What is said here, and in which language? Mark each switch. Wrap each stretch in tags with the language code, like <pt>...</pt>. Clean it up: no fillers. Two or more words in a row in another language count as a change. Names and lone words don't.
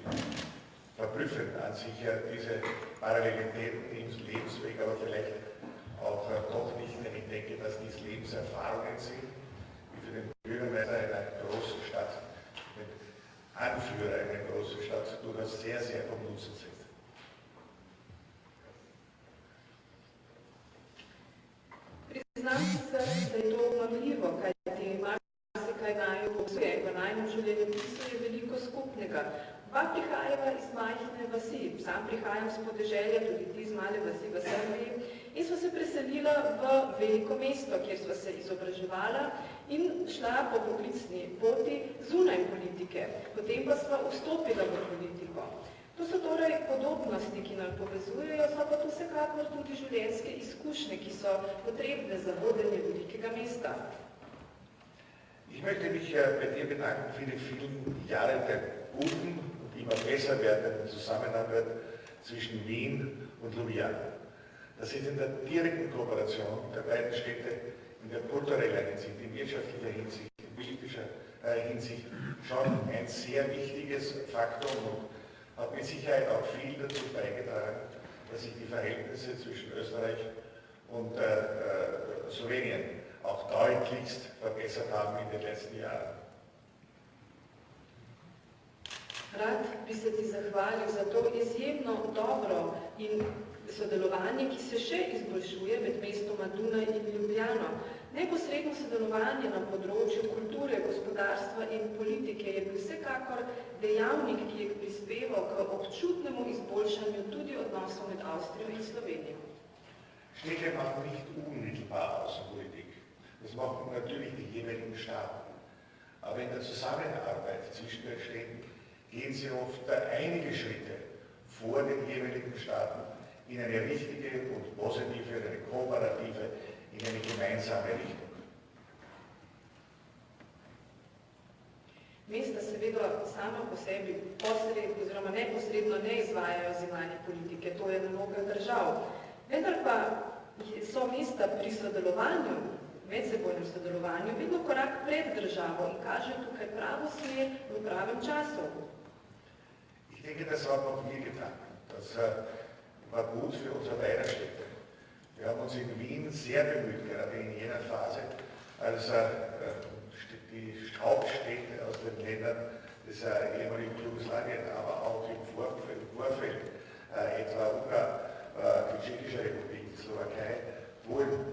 <de>Verblüffend an sich diese Parallelitäten im Lebensweg, aber vielleicht auch doch nicht, denn ich denke, dass dies Lebenserfahrungen sind, die für den Bürgermeister einer großen Stadt, mit Anführer einer großen Stadt durchaus sehr, sehr vom Nutzen sind.</de> <sl>Priznam sicer, da je to mamljivo, kajti marsikaj naju povezuje in v najnem življenjepisu je veliko skupnega. Oba prihajava iz majhne vasi, sam prihajam z podeželja, tudi ti iz male vasi v Srbiji, in sva se preselila v veliko mesto, kjer sva se izobraževala in šla po poklicni poti zunaj politike. Potem pa sva vstopila v politiko. To so torej podobnosti, ki nam povezujejo, so pa to vsekakor tudi življenjske izkušnje, ki so potrebne za vodenje velikega mesta.</sl> <de>Ich möchte mich bei dir bedanken für die vielen Jahre der guten und immer besser werdenden Zusammenarbeit zwischen Wien und Ljubljana. Das ist in der direkten Kooperation der beiden Städte in der kulturellen Hinsicht, in wirtschaftlicher Hinsicht, in politischer Hinsicht schon ein sehr wichtiges Faktum und hat mit Sicherheit auch viel dazu beigetragen, dass sich die Verhältnisse zwischen Österreich und Slowenien auch deutlichst verbessert haben in den letzten Jahren.</de> <sl>Rad bi se ti zahvalil za to izjemno dobro in sodelovanje, ki se še izboljšuje med mestoma Dunaj in Ljubljano. Neposredno sodelovanje na področju kulture, gospodarstva in politike je bil vsekakor dejavnik, ki je prispeval k občutnemu izboljšanju tudi odnosov med Avstrijo in Slovenijo.</sl> <de>Städte machen nicht unmittelbar Außenpolitik. Das machen natürlich die jeweiligen Staaten. Aber in der Zusammenarbeit zwischen den Städten gehen sie oft einige Schritte vor den jeweiligen Staaten in eine richtige und positive, eine kooperative, in eine gemeinsame Richtung.</de> <sl>Mesta seveda sama po sebi posredno oziroma neposredno ne izvajajo zunanje politike, to je naloga držav. Vendar pa so mesta pri sodelovanju, medsebojnem sodelovanju, vedno korak pred državo in kažejo tukaj pravo smer v pravem času.</sl> <de>Ich denke, das hat auch wir getan. Das war gut für unsere beiden Städte. Wir haben uns in Wien sehr bemüht, gerade in jener Phase, als die Hauptstädte aus den Ländern des ehemaligen Jugoslawien, aber auch im Vorfeld, etwa Ungarn, die Tschechische Republik, die Slowakei, Polen.</de>